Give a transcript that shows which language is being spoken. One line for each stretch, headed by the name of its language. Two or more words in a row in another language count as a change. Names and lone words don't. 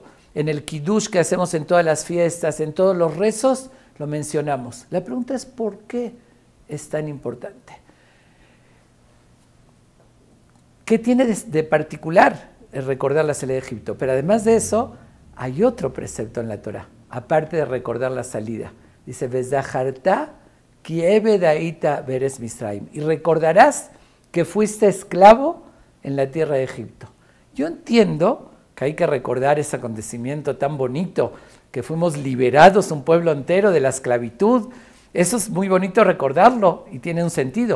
Spanish: En el Kiddush que hacemos en todas las fiestas, en todos los rezos, lo mencionamos. La pregunta es ¿por qué es tan importante? ¿Qué tiene de particular el recordar la salida de Egipto? Pero además de eso, hay otro precepto en la Torah, aparte de recordar la salida. Dice,
Hebrew: וזכרת כי עבד היית בארץ מצרים.
Spanish: Y recordarás que fuiste esclavo en la tierra de Egipto. Yo entiendo que hay que recordar ese acontecimiento tan bonito, que fuimos liberados un pueblo entero de la esclavitud. Eso es muy bonito recordarlo y tiene un sentido.